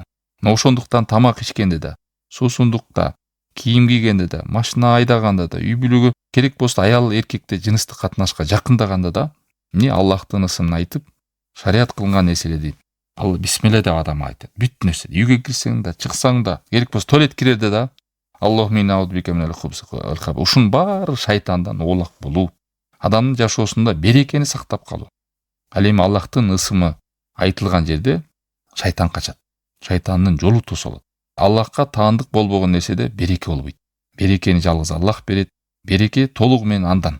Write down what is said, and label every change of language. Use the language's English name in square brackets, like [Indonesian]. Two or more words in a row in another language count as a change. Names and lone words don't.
[Kyrgyz] Ошондуктан тамак ичкенде да, суусундукта, кийим кийгенде да, машина айдаганда да, үй бүлөгө керек болсо аял эркекте жыныстык катнашка жакындаганда да, эмне Аллахтын ысымын айтып, шарият кылган нерселерди ал бисмилла деп адам айтат. Бүт нерсе, үйгө кирсең да, чыксаң да, керек болсо туалет кирерде да, [Arabic] اللهم إني أعوذ بك من الخبث والخبائث. [Kyrgyz] Ушун баары шайтандан оолак болуу, адамдын жашоосунда берекени сактап калуу. Ал эми Аллахтын ысымы айтылган жерде шайтан качат. Шайтандын жолу тосолот. Аллахка таандык болбогон нерседе береке болбойт. Берекени жалгыз Аллах берет. Береке толугу менен андан.